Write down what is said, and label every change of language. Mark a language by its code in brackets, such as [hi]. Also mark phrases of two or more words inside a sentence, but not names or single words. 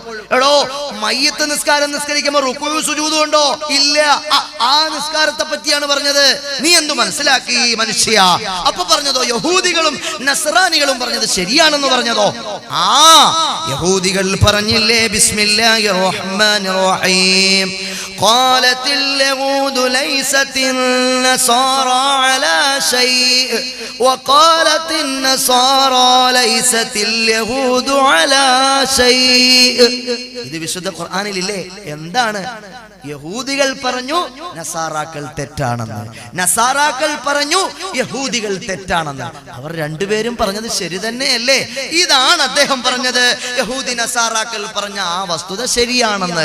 [ml] എടോ, മയ്യത്ത് നിസ്കാരം നിസ്കരിക്കുമ്പോ റുക്കൂഉ സുജൂദ് ഉണ്ടോ? ഇല്ല. ആ നിസ്കാരത്തെ പറ്റിയാണ് പറഞ്ഞത്. നീ എന്തു മനസ്സിലാക്കി മനുഷ്യ? അപ്പൊ പറഞ്ഞതോ യഹൂദികളും നസ്രാനികളും പറഞ്ഞത് ശരിയാണെന്ന് പറഞ്ഞതോ? യഹൂദികൾ പറഞ്ഞില്ലേ [ar] بسم الله الرحمن الرحيم قالت اليهود ليست النصارى على شيء وقالت النصارى ليست اليهود على شيء. [ml] ഇത് വിശുദ്ധ ഖുർആനിലില്ലേ? എന്താണ്? യഹൂദികൾ പറഞ്ഞു നസാറാക്കൾ തെറ്റാണെന്ന്, നസാറാക്കൾ പറഞ്ഞു യഹൂദികൾ തെറ്റാണെന്ന്. അവർ രണ്ടുപേരും പറഞ്ഞത് ശരി തന്നെയല്ലേ? ഇതാണ് അദ്ദേഹം പറഞ്ഞത്. യഹൂദി നസാറാക്കൾ പറഞ്ഞ ആ വസ്തുത ശരിയാണെന്ന്.